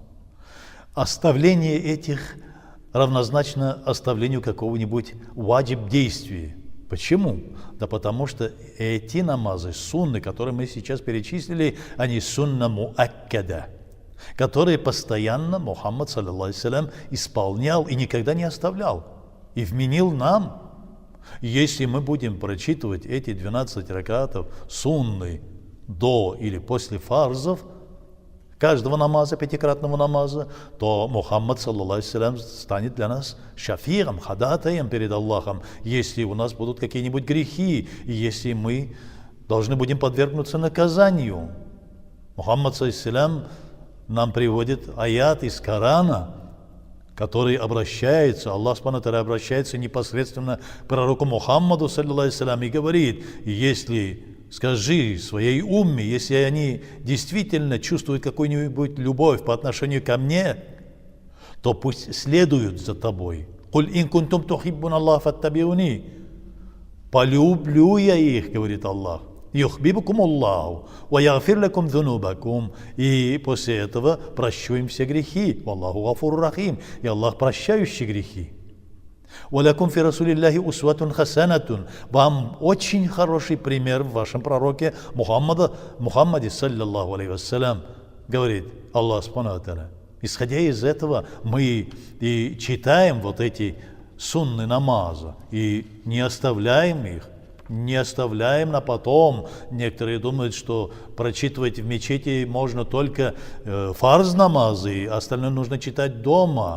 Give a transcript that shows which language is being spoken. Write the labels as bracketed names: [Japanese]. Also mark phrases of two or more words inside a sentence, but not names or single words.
[Russian] Оставление этих равнозначно оставлению какого-нибудь ваджиб действия. Почему? Да потому что эти намазы, сунны, которые мы сейчас перечислили, они [Arabic] سنة مؤكدة, [Russian] которые постоянно Мухаммад, [Arabic] صلى الله عليه وسلم, [Russian] исполнял и никогда не оставлял. И вменил нам. Если мы будем прочитывать эти 12 ракатов сунны до или после фарзов, каждого намаза, 5-кратного намаза, то Мухаммад, [Arabic] صلى الله عليه وسلم, [Russian] станет для нас шафиром, ходатаем перед Аллахом, если у нас будут какие-нибудь грехи, и если мы должны будем подвергнуться наказанию. [Arabic] محمد صلى الله عليه وسلم, [Russian] нам приводит аят из Корана, который обращается, [Arabic] الله سبحانه وتعالى [Russian] обращается непосредственно к пророку Мухаммаду, [Arabic] صلى الله عليه وسلم, [Russian] и говорит: если скажи своей умме, если они действительно чувствуют какую-нибудь любовь по отношению ко мне, то пусть следуют за тобой. [Arabic] «قل إن كنتم تحبون الله فاتبعوني». [Russian] Полюблю я их, говорит Аллах. [Arabic] «يحببكم الله ويغفر لكم ذنوبكم». [Russian] И после этого прощу им все грехи. [Arabic] «والله غفور رحيم». [Russian] И Аллах прощающий грехи. [Arabic] «ولكم في رسول الله أسوة حسنة». [Russian] Вам очень хороший пример в вашем пророке Мухаммаде, [Arabic] صلى الله عليه وسلم, говорит الله سبحانه وتعالى. [Russian] Исходя из этого, мы и читаем вот эти сунны намаза, и не оставляем их, не оставляем на потом. Некоторые думают, что прочитывать в мечети можно только фарз намазы, а остальное нужно читать дома.